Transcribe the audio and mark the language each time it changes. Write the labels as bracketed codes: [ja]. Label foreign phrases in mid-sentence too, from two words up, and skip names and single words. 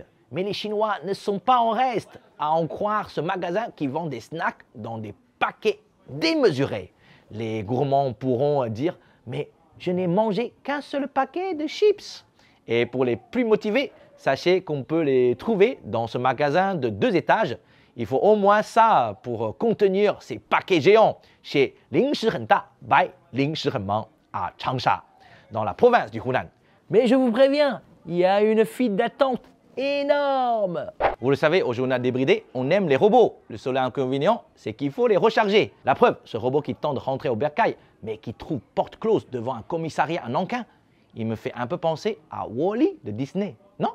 [fr] Mais les Chinois ne sont pas en reste, à en croire ce magasin qui vend des snacks dans des paquets démesurés. Les gourmands pourront dire « mais je n'ai mangé qu'un seul paquet de chips ». Et pour les plus motivés, sachez qu'on peut les trouver dans ce magasin de 2 étages. Il faut au moins ça pour contenir ces paquets géants chez 零食很大 by 零食很忙 à Changsha, dans la province du Hunan. Mais je vous préviens, il y a une file d'attente énorme. Vous le savez, au journal débridé, on aime les robots. Le seul inconvénient, c'est qu'il faut les recharger. La preuve, ce robot qui tente de rentrer au bercail, mais qui trouve porte close devant un commissariat à Nankin, il me fait un peu penser à Wall-E de Disney, non?